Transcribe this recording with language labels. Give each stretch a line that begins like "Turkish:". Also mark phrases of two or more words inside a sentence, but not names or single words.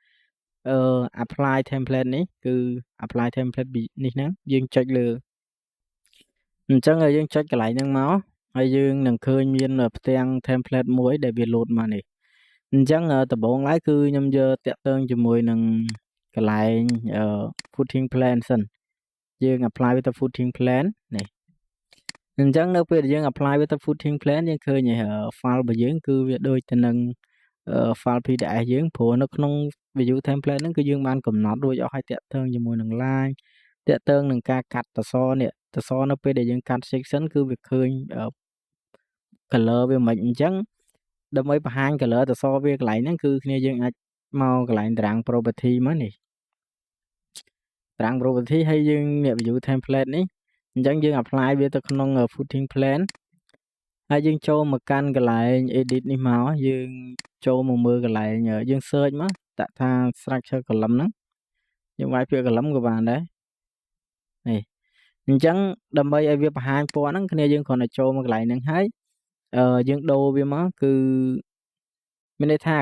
English: apply template
Khmer: នេះគឺ
English: apply template
Khmer: នេះហ្នឹងយើងចុចលើអញ្ចឹងហើយយើងចុចកន្លែងហ្នឹងមកហើយយើងនឹងឃើញមានផ្ទាំង template មួយដែល វាលោតមកនេះអញ្ចឹងដំបូងឡើយគឺខ្ញុំយកតាក់ទងជាមួយនឹងកន្លែង
English: footing plan
Khmer: សិនយើង apply វាទៅ
English: footing plan
Khmer: នេះអញ្ចឹងនៅពេលដែលយើង apply វាទៅ
English: footing plan
Khmer: យើងឃើញfile របស់យើងគឺវាដូចទៅនឹង
English: file PDF
Khmer: យើងព្រោះនៅក្នុង
English: view template
Khmer: ហ្នឹងគឺយើងបានកំណត់រួចអស់ហើយតាក់ទងជាមួយនឹង line តាក់ទងនឹងការកាត់តសនេះតសនៅពេលដែលយើងកាត់ section គឺវាឃើញ color វាមិនអញ្ចឹងដើម្បីបង្ហាញ color តសវាកន្លែងហ្នឹងគឺគ្នាយើងអាចមកកន្លែងតារាង property មកនេះតារាង property ហើយយើងអ្នក
English: view template
Khmer: នេះអញ្ចឹងយើង apply វាទៅក្នុង
English: footing plan
Khmer: ហើយយើងចូលមកកាន់កន្លែង edit នេះមកយើងចូលមកមើលកន្លែង យើង search មកដាក់ថា
English: structure column
Khmer: ហ្នឹងយើងវាយពាក្យ column ក៏បានដែរនេះអញ្ចឹងដើម្បីឲ្យវាបង្ហាញពណ៌ហ្នឹងគ្នាយើងគ្រាន់តែចូលមកកន្លែងហ្នឹងហើយយើងដូរវាមកគឺមានន័យថាក